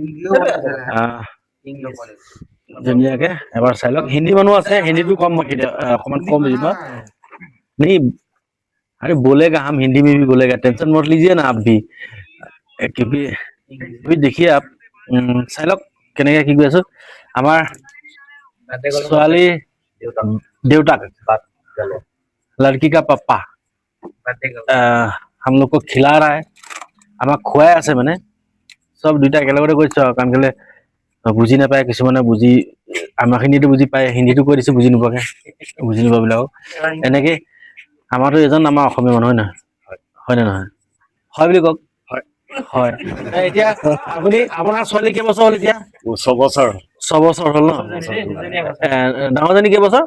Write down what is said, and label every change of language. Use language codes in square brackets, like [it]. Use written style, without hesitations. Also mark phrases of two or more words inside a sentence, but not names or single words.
[as] ধুনীয়াকে এবাৰ চাই লওক হিন্দী মানুহ আছে হিন্দীটো কম মই অকমান কম বুজিব [hi] नहीं अरे बोलेगा हम हिंदी में भी बोलेगा टेंशन मत लीजिए ना आप भी क्योंकि अभी देखिए आप [as] চাই লওক কেনেকে কি কৰি আছো আমাৰ ছোৱালী [hi] देवता लड़की का पापा हम लोग को खिला रहा है [as] আমাক খুৱাই আছে মানে সব দুইটা একেলগতে কৰিছো কাৰণ কেলে বুজি নাপায় কিছুমানে বুজি আমাৰখিনিতো বুজি পায় হিন্দীটো কৈ দিছে বুজি নোপোৱাকে বুজি নোপোৱাবিলাকক এনেকে আমাৰতো এজন আমাৰ অসমীয়া মানুহ হয় নে নহয় হয় বুলি কওক হয় এতিয়া আপুনি আপোনাৰ ছোৱালী কেইবছৰ হ'ল এতিয়া 6 বছৰ হ'ল ন ডাঙৰজনী কেইবছৰ